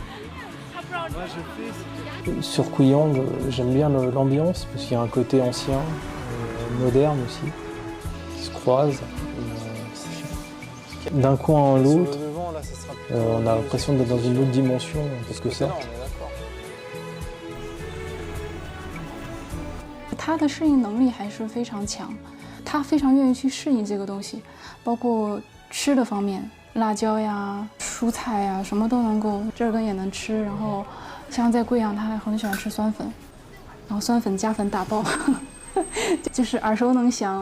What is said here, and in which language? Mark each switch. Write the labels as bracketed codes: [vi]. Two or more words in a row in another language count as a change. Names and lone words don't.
[fr] Sur Kuyang, j'aime bien l'ambiance parce qu'il y a un côté ancien, moderne aussi, qui se croisent. D'un coin à l'autre, on a l'impression d'être dans une autre dimension en quelque sorte. [zh] 他的适应能力还是非常强，他非常愿意去适应这个东西，包括吃的方面，辣椒呀、蔬菜呀，什么都能够，这根也能吃。然后像在贵阳，他还很喜欢吃酸粉，然后酸粉加粉打爆，就是耳熟能详。